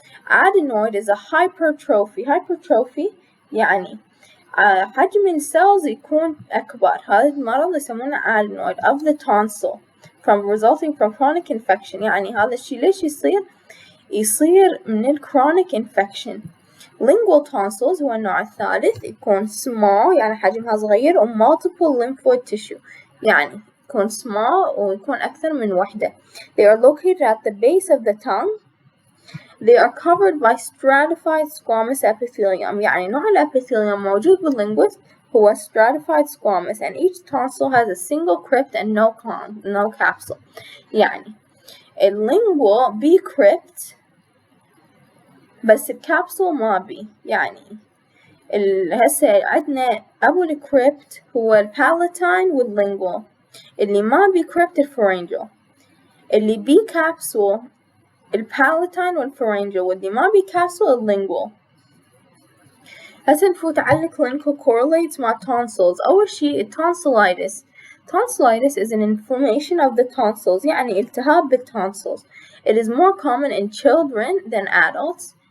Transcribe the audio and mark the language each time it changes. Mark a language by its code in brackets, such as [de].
[en] Adenoid is a hypertrophy. [ar] Hypertrophy يعني حجم السيلز يكون أكبر. هذا المرض يسمونه [en] adenoid of the tonsil resulting from chronic infection. [ar] يعني هذا الشيء ليش يصير من chronic infection. Lingual tonsils هو النوع الثالث، يكون small يعني حجمها صغير و multiple lymphoid tissue، يعني يكون small ويكون أكثر من وحدة. [en] They are located at the base of the tongue. They are covered by stratified squamous epithelium. [ar] يعني نوع الابيثيليوم موجود باللينجوس هو [en] stratified squamous, and each tonsil has a single crypt and no capsule. [ar] يعني الlingual بي crypt بس الكابسول ما بي. يعني هسه عندنا أبو الكريبت هو البالاتين واللينجوال، اللي ما بي كريبت الفورينجال، اللي بي كابسول البالاتين والفورينجال، واللي ما بي كابسول اللينجوال. هسه نفوت على clinical correlates مع tonsils. أول شي tonsillitis. [en] Tonsillitis is an inflammation of the tonsils، [ar] يعني التهاب بالtonsils. [en] It is more common in children than adults.